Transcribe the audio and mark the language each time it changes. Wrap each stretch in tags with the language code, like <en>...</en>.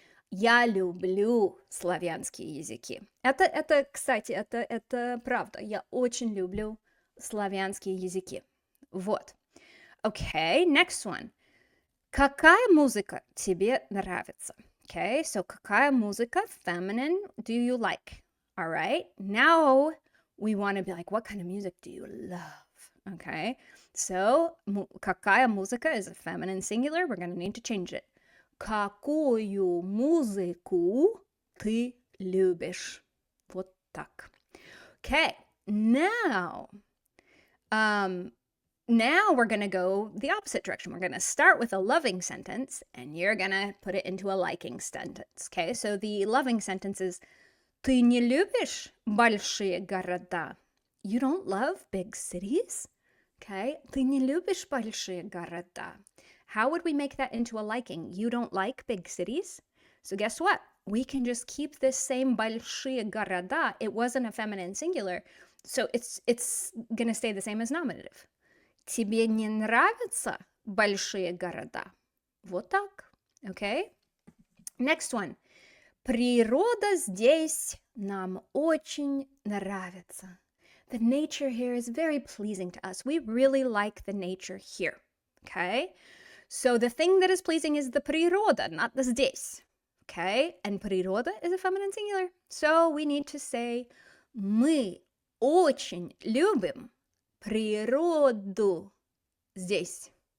<ru>Я люблю славянские языки. Это, кстати, это правда. Я очень люблю славянские языки. Вот.</ru> <en>Okay, next one.</en> <ru>Какая музыка тебе нравится?</ru> <en>Okay, so</en> <ru>какая музыка,</ru> <en>feminine, do you like? All right, now we want to be like, what kind of music do you love? Okay, so</en> <ru>какая музыка</ru> <en>is a feminine singular. We're going to need to change it.</en> <ru>Какую музыку ты любишь? Вот так.</ru> <en>Okay, now we're going to go the opposite direction. We're going to start with a loving sentence, and you're going to put it into a liking sentence. Okay, so the loving sentence is</en> <ru>Ты не любишь большие города?</ru> <en>You don't love big cities? Okay?</en> <ru>Ты не любишь большие города.</ru> <en>How would we make that into a liking? You don't like big cities? So guess what? We can just keep this same</en> <ru>большие города.</ru> <en>It wasn't a feminine singular, so it's gonna stay the same as nominative.</en> <ru>Тебе не нравятся большие города? Вот так.</ru> <en>Okay? Next one.</en> <ru>Природа здесь нам очень нравится.</ru> <en>The nature here is very pleasing to us. We really like the nature here. Okay? So the thing that is pleasing is the природа, not the здесь. Okay? And природа is a feminine singular. So we need to say</en> <ru>мы очень любим природу здесь.</ru>